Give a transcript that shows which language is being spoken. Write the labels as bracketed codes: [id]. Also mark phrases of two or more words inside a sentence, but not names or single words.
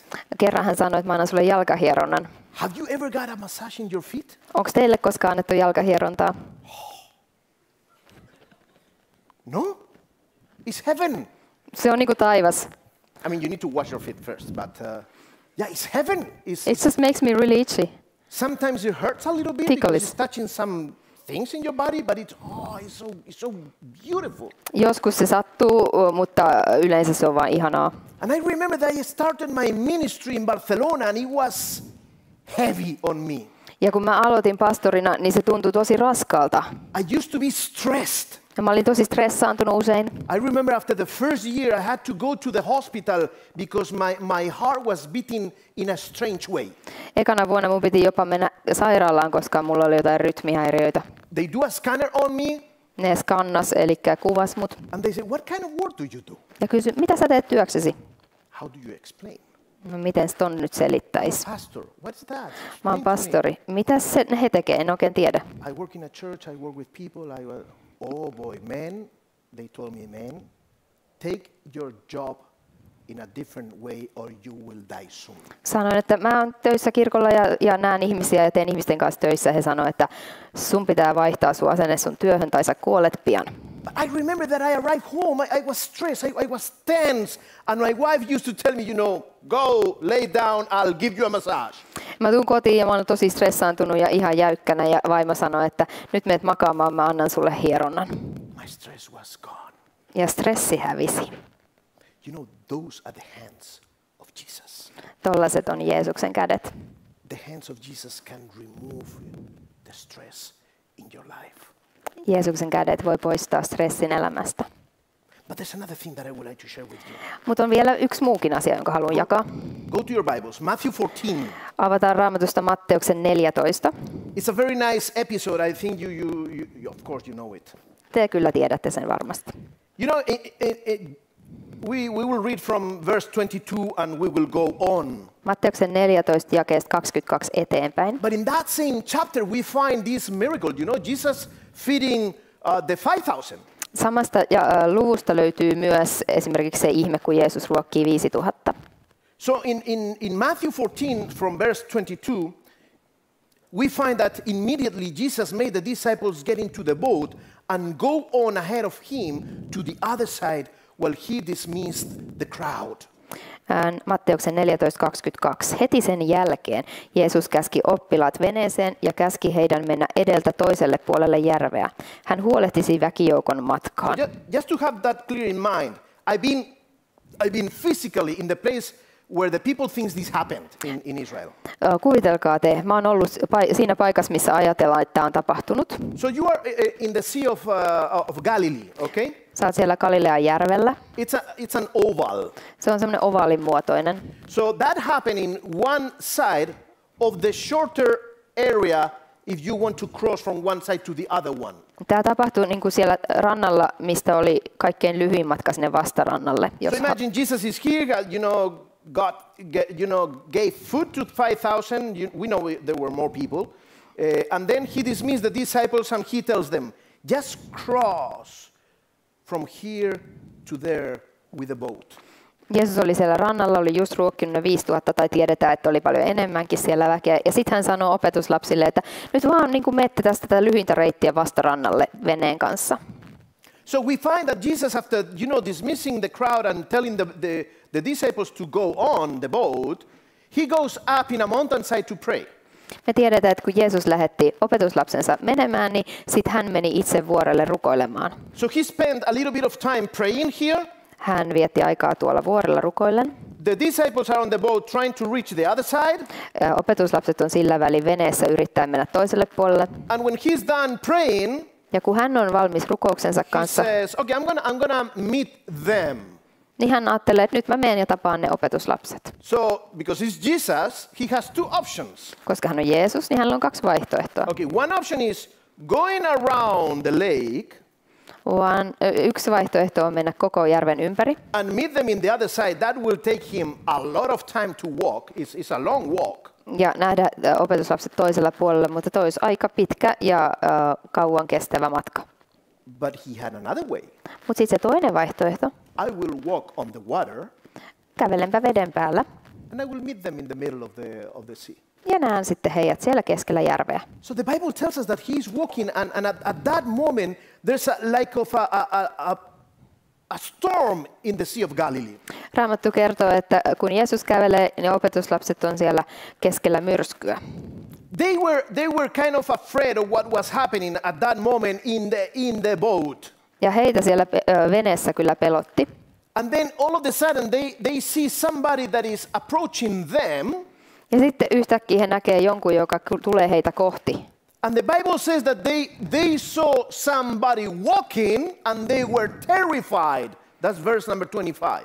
[fi] Kerran hän sanoi, että mä annan sulle jalkahieronnan. [en] Have you ever got a massage in your feet? [fi] Onko teille koskaan annettu jalkahierontaa? [en] No, it's heaven. Se on niinku taivas. I mean, you need to wash your feet first, but yeah, it's heaven. It just makes me really itchy. Sometimes it hurts a little bit Ticklish. because it's touching some things in your body, but it's so beautiful. [fi] Joskus se sattuu, mutta yleensä se on vaan ihanaa. [en] And I remember that I started my ministry in Barcelona, and it was heavy on me. [fi] Ja kun mä aloitin pastorina, niin se tuntui tosi raskaalta. [en] I used to be stressed. [fi] Ja mä olin tosi stressaantunut usein. [en] I remember after the first year I had to go to the hospital because my heart was beating in a strange way. [fi] Ekana vuonna mun piti jopa mennä sairaalaan, koska mulla oli jotain rytmihäiriöitä. [en] They do a scanner on me. [fi] Ne skannas, eli kuvas mut. [en] And they say, what kind of work do you do? [fi] Ja kysyi, mitä sä teet työksesi? [en] How do you explain? [fi] No miten ton nyt selittäisi? [en] Pastor, what's that? [fi] Mä oon pastori. Mitä he tekee? En oikein tiedä. [en] I work in a church, I work with people. Oh boy, men, they told me, men, take your job in a different way or you will die soon. [fi] Sanoin, että mä oon töissä kirkolla ja näen ihmisiä ja teen ihmisten kanssa töissä. He sanoivat, että sun pitää vaihtaa sun asenne sun työhön tai sä kuolet pian. [en] But I remember that I arrived home, I was stressed, I was tense, and my wife used to tell me, go lay down, I'll give you a massage. [fi] Mä tuun kotiin ja mä oon tosi stressaantunut ja ihan jäykkänä ja vaimo sanoi, että nyt meet makaamaan, mä annan sulle hieronnan. [en] My stress was gone. [fi] Ja stressi hävisi. [en] Those are the hands of Jesus. [fi] Tollaset on Jeesuksen kädet. [en] The hands of Jesus can remove the stress in your life. [fi] Jeesuksen kädet voi poistaa stressin elämästä. [en] But there's another thing that I would like to share with you. [fi] Mutta on vielä yksi muukin asia, jonka haluan jakaa. [en] Go to your Bibles, Matthew 14. [fi] Avataan Raamatusta Matteuksen 14. [en] It's a very nice episode. I think you of course you know it. [fi] Te kyllä tiedätte sen varmasti. [en] We will read from verse 22 and we will go on. [fi] Matteuksen 14 jakeesta 22 eteenpäin. [en] But in that same chapter we find this miracle, Jesus feeding the 5,000. [fi] Samasta luvusta löytyy myös esimerkiksi se ihme, kun Jeesus ruokkii 5,000. [en] So in Matthew 14 from verse 22, we find that immediately Jesus made the disciples get into the boat and go on ahead of him to the other side while he dismissed the crowd. [fi] Matteuksen 14:22. Heti sen jälkeen Jeesus käski oppilaat veneeseen ja käski heidän mennä edeltä toiselle puolelle järveä. Hän huolehtisi väkijoukon matkaan. [en] Just to have that clear in mind, I've been physically in the place where the people think this happened in Israel. [fi] Kuvitelkaa te, mä oon ollut siinä paikassa, missä ajatellaan, että tämä on tapahtunut. [en] So you are in the Sea of Galilee, okay? [fi] Sä oot siellä Galilean järvellä. [en] It's an oval. [fi] Se on semmoinen ovaalin muotoinen. [en] So that happened in one side of the shorter area if you want to cross from one side to the other one. [fi] Tämä tapahtui niin kuin siellä rannalla, mistä oli kaikkein lyhyin matka sinne vastarannalle. [en] So imagine Jesus is here, God gave food to 5,000. We know there were more people. And then he dismissed the disciples and he tells them, just cross from here to there with a boat. [fi] Jeesus oli siellä rannalla, oli just ruokkinut ne 5,000 tai tiedetään, että oli paljon enemmänkin siellä väkeä. Ja sitten hän sanoo opetuslapsille, että nyt vaan niin kuin menette tästä tätä lyhyintä reittiä vastarannalle veneen kanssa. [en] So we find that Jesus, after dismissing the crowd and telling the disciples to go on the boat, he goes up in a mountainside to pray. [fi] Me tiedetään, että kun Jeesus lähetti opetuslapsensa menemään, niin sitten hän meni itse vuorelle rukoilemaan. [en] So he spent a little bit of time praying here. [fi] Hän vietti aikaa tuolla vuorella rukoillen. [en] The disciples are on the boat trying to reach the other side. [fi] Opetuslapset on sillä välin veneessä yrittäen mennä toiselle puolelle. [en] And when he's done praying, [fi] ja kun hän on valmis rukouksensa kanssa, [en] he says, okay, I'm gonna meet them. [fi] Niin hän ajattelee, että nyt mä menen ja tapaan ne opetuslapset. [en] So, because he's Jesus, he has two options. [fi] Koska hän on Jeesus, niin hänellä on kaksi vaihtoehtoa. [en] Okay, one option is going around the lake. [fi] Yksi vaihtoehto on mennä koko järven ympäri. [en] And meet them in the other side. That will take him a lot of time to walk. It's a long walk. [fi] Ja nähdä opetuslapset toisella puolella, mutta toi olisi aika pitkä ja kauan kestävä matka. [en] But he had another way. [fi] Mutta sitten se toinen vaihtoehto. [en] I will walk on the water. [fi] Kävelenpä veden päällä. [en] And I will meet them in the middle of the sea. [fi] Ja näen sitten heidät siellä keskellä järveä. [en] So the Bible tells us that he's walking, and at that moment there's a storm in the Sea of Galilee. [fi] Raamattu kertoo, että kun Jeesus kävelee, niin opetuslapset on siellä keskellä myrskyä. [en] They were kind of afraid of what was happening at that moment in the boat. [fi] Ja heitä siellä veneessä kyllä pelotti. [en] And then all of a sudden they see somebody that is approaching them. [fi] Ja sitten yhtäkkiä he näkee jonkun, joka tulee heitä kohti. [en] And the Bible says that they saw somebody walking and they were terrified. That's verse number 25.